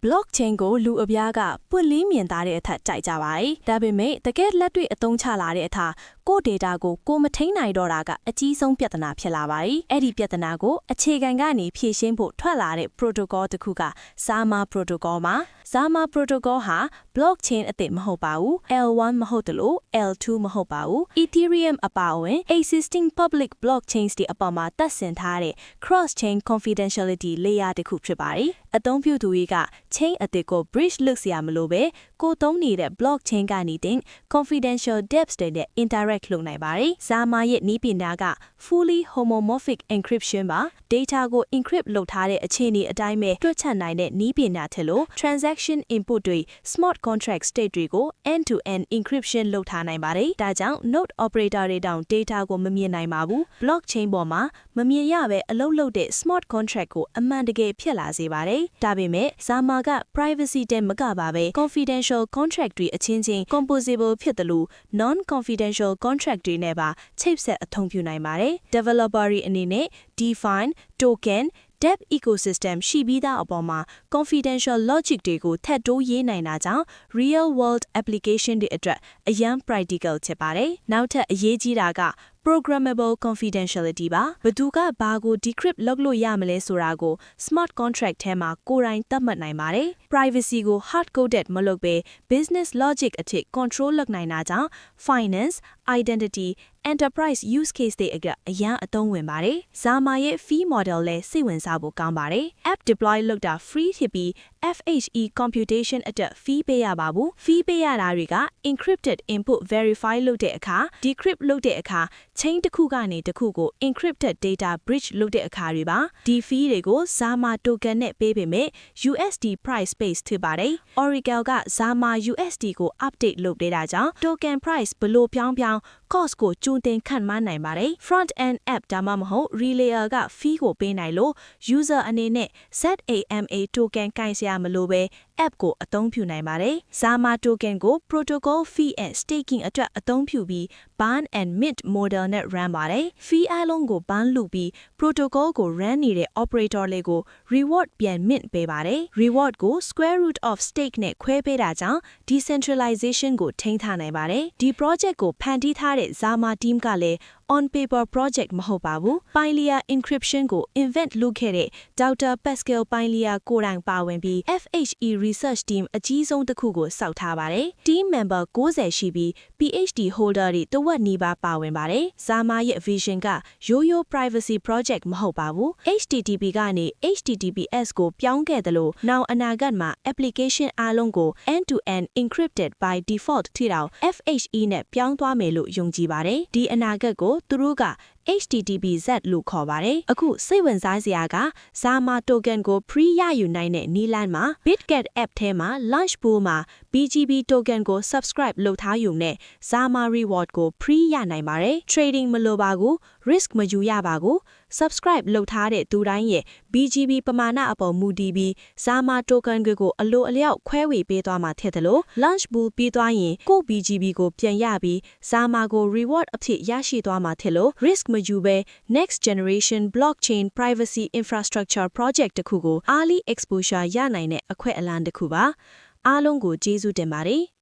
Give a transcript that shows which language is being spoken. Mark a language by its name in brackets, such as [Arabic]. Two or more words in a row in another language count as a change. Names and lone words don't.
[Burmese] blockchain ကိုလူအပြားကပွင့်လင်းမြင်သာတဲ့အထက်ကြိုက်ကြပါတယ်။ဒါပေမဲ့တကယ်လက်တွေ့အသုံးချလာတဲ့အထကို data ကိုမထိန်နိုင် တော့တာကအကြီးဆုံးပြဿနာဖြစ်လာပါတယ်။အဲ့ဒီပြဿနာကိုအခြေခံကနေဖြေရှင်းဖို့ထွက်လာတဲ့ protocol တစ် ခုက Zama protocol မှာ Zama protocol ဟာ blockchain အသစ်မဟုတ်ပါဘူး။ L1 မဟုတ်တယ်လို့ L2 မဟုတ်ပါဘူး။ Ethereum အပါအဝင် [English] existing public blockchains [Burmese] တွေအပေါ်မှာသက်ဆင်ထားတဲ့ [English] cross-chain confidentiality layer [Burmese] တစ်ခုဖြစ်ပါတယ်။အသုံးပြုသူတွေက chain အသစ်ကို bridge လုပ်စရာမလိုပဲကိုသုံးနေတဲ့ blockchain ကနေတင် [English] confidential dApps [Burmese] တွေနဲ့ interact လုပ်နိုင်ပါတယ်။ Zama ရဲ့နည်းပညာက [English] fully homomorphic encryption [Burmese] ပါ data ကို encrypt လုပ်ထားတဲ့အခြေအနေအတိုင်းပဲတွက်ချက်နိုင်တဲ့နည်းပညာ ထက်လို့ [English] transaction input [Burmese] တွေ [English] smart contract state [Burmese] တွေကို [English] end-to-end encryption [Burmese] လုပ်ထားနိုင်ပါတယ်။ဒါကြောင့် [English] node operator [Burmese] တွေတောင် data ကိုမမြင်နိုင်ပါဘူး။ blockchain ပေါ်မှာမမြင်ရပဲအလုပ်လုပ်တဲ့ [English] smart contract [Burmese] ကိုအမှန်တကယ်ဖြစ်လာစေပါတယ်။ဒါပေမဲ့ Zama က privacy တဲ့မကပါပဲ [English] confidential contract [Burmese] တွေအချင်းချင်း composable ဖြစ်တယ်လို့ [English] non-confidential contract [Burmese] တွေနဲ့ပါချိတ် ဆက်အသုံးပြုနိုင်ပါတယ်။ developer တွေအနေနဲ့ [English] DeFi, token, dApp ecosystem [Burmese] ရှိပြီးသားအပေါ်မှာ [English] confidential logic [Burmese] တွေကိုထပ်တိုးရေးနိုင်တာကြောင့် [English] real world application [Burmese] တွေအတွက်အရန် practical ဖြစ်ပါတယ်။နောက်ထပ်အရေးကြီးတာက [English] programmable confidentiality [Burmese] ပါဘသူကဘာကို decrypt လုပ်လို့ရမလဲဆိုတာကို [English] smart contract [Burmese] ထဲမှာကိုယ်တိုင်သတ်မှတ်နိုင်ပါတယ် privacy ကို hard coded မလုပ်ပဲ [English] business logic [Burmese] အထိ control လုပ်နိုင်တာကြောင့် [English] finance, identity, enterprise use case [Burmese] တွေအရန်အသုံးဝင်ပါတယ် Zama ရဲ့ [English] fee model [Burmese] လဲစိတ်ဝင်စားဖို့ကောင်းပါတယ် [English] app deploy [Burmese] လုပ်တာ free ဖြစ်ပြီး [English] FHE computation [Burmese] အတွက် fee ပေးရပါဘူး fee ပေးရတာတွေက [English] encrypted input [Burmese] verify လုပ်တဲ့အခါ decrypt လုပ်တဲ့အခါchain တစ်ခုကနေတစ်ခုကို [English] encrypted data bridge [Burmese] လုပ်တဲ့အခါတွေပါဒီ fee တွေကို Zama token နဲ့ပေးပေမဲ့ [English] USD price base [Burmese] ဖြစ်ပါတယ် Oracle က Zama USD ကို update လုပ် ပေးတာကြောင့် [English] token price [Burmese] ဘလို့ပြောင်း cost ကိုကျူးတင်ခန့်မှန်းနိုင်ပါတယ် [English] front end app [Burmese] ဒါမှမဟုတ် relayer က fee ကိုပေးနိုင်လို့ user အနေ နဲ့ ZAMA token ကိုင်စရာမလိုပဲ app ကိုအသုံးပြုနိုင်ပါတယ် Zama token ကို [English] protocol fee and staking [Burmese] အတွက်အ သုံးပြုပြီး [English] burn and mint model [Burmese] နဲ့ run ပါတယ် fee အလုံးကို burn လုပ်ပြီး protocol ကို run နေတဲ့ operator လေးကို reward ပြန် mint ပေးပါတယ် reward ကို [English] square root of stake [Burmese] နဲ့ခွဲပေးတာကြောင့် decentralization ကိုထိန်းထားနိုင်ပါတယ်ဒီ project ကိုဖန်တီးထားတဲ့ Zama team ကလည်း [English] on paper project [Burmese] မဟုတ်ပါဘူး Pioneer encryption ကို invent လုပ်ခဲ့တဲ့ Dr. Pascal Pioneer ကိုယ်တိုင်ပါဝင်ပြီး [English] FHE research team [Burmese] အကြီးဆုံးတစ်ခုကိုစောက်ထားပါတယ် [English] team member 90 [Burmese] ရှိပြီး [English] PhD holder [Burmese] တွေတဝက်နီးပါးပါဝင်ပါတယ် Zama ရဲ့ vision ကရိုးရိုး [English] privacy project [Burmese] မဟုတ်ပါဘူး HTTP ကနေ HTTPS ကိုပြောင်းခဲ့တယ်လို့နောက်အနာဂတ်မှာ application အားလုံးကို [English] end-to-end encrypted by default [Burmese] ထိတောင် FHE နဲ့ပြောင်းသွားမယ်လို့ယုံကြည်ပါတယ်ဒီအနာဂတ်ကိုသူတို့က HTTPZ လို့ခေါ်ပါတယ်အခုစိတ်ဝင်စားစရာက Zama token ကို free ရယူနိုင်တဲ့နည်းလမ်းမှာ Bitget app ထဲမှာ [English] launch pool [Burmese] မှာ BGB token ကို subscribe လုပ်ထားယူနဲ့ Zama reward ကို free ရနိုင်ပါတယ် trading မလိုပါဘူး risk မယူရပါဘူး subscribe လုပ်ထားတဲ့သူတိုင်းရဲ့ BGB ပမာဏအပေါ်မူတည်ပြီး Zama token ကိုအလိုအလျောက်ခွဲဝေပေးသွားမှာဖြစ်တယ်လို့ [English] launch pool [Burmese] ပြီးသွားရင်ကို BGB ကိုပြန်ရပြီး Zama ကို reward အဖြစ်ရရှိသွားမှာဖြစ်လို့ risk မယူပဲ [English] next generation blockchain privacy infrastructure project [Burmese] တစ်ခုကို [English] early exposure [Burmese] ရနိုင်တဲ့အခွင့်အလမ်းတစ်ခုပါအားလုံးကိုကျေးဇူးတင်ပါတယ်